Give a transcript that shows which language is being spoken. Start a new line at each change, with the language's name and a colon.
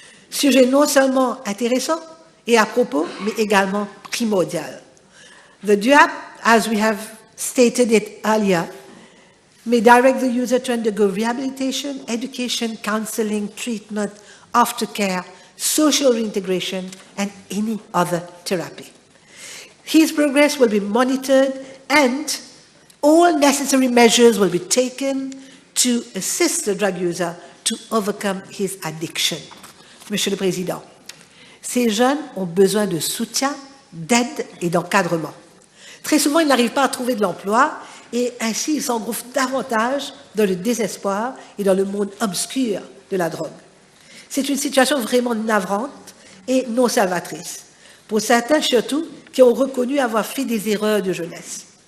French: Sujet non seulement intéressant et à propos, mais également primordial.
English: The DUAP, as we have stated it earlier, may direct the user to undergo rehabilitation, education, counseling, treatment, aftercare, social reintegration, and any other therapy. His progress will be monitored and all necessary measures will be taken to assist the drug user to overcome his addiction.
French: Monsieur le Président, ces jeunes ont besoin de soutien, d'aide et d'encadrement. Très souvent, ils n'arrivent pas à trouver de l'emploi et ainsi ils s'engouffrent davantage dans le désespoir et dans le monde obscur de la drogue. C'est une situation vraiment navrante et non salvatrice, pour certains surtout qui ont reconnu avoir fait des erreurs de jeunesse.